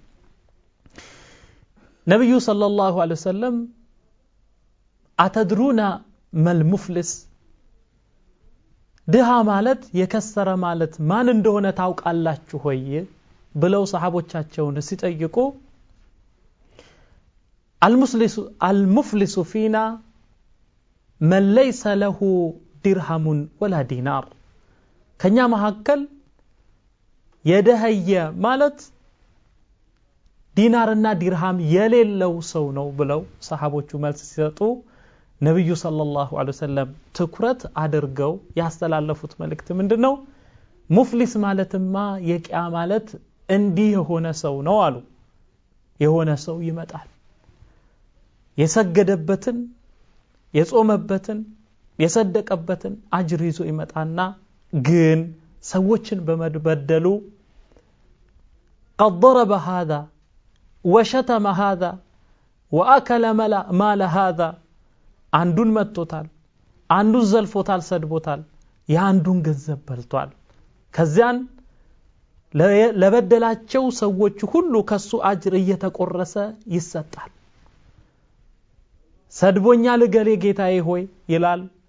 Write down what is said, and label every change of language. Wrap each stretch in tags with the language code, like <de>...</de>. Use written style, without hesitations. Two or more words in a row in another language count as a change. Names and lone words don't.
<am>ነብዩ</am> <ar>صلى الله عليه وسلم أتدرون ما المفلس</ar> <am>ድሃ ማለት የከሰረ ማለት ማን እንደሆነ ታውቃላችሁ ሆይ ብለው ሰሃቦቻቸውን ሲጠይቁ</am> <ar>المفلس فينا من ليس له درهم ولا دينار</ar> <am>ከኛ መሐከል የደህየ ማለት ዲናርና ዲርሃም የሌለው ሰው ነው ብለው ሰሃቦቹ መልስ ሲሰጡ ነብዩ</am> <ar>صلى الله عليه وسلم</ar> <am>ትኩረት አድርገው ያስተላለፉት መልእክት ምንድነው ሙፍሊስ ማለትማ የቂያ ማለት እንዲህ የሆነ ሰው ነው አሉ የሆነ ሰው ይመጣል የሰገደበትን የጾመበትን የሰደቀበትን አጅር ይዞ ይመጣና ግን ሰዎችን በመበደሉ</am> <ar>قد ضرب هذا وشتم هذا واكل مال هذا</ar> <am>አንዱን መጥቶታል አንዱን ዘልፎታል ሰድቦታል ያንዱን ገንዘብ በልቷል ከዚያን ለበደላቸው ሰዎች ሁሉ ከሱ አጅር እየተቆረሰ ይሰጣል ሰድቦኛል ገሌ ጌታዬ ሆይ ይላል</am>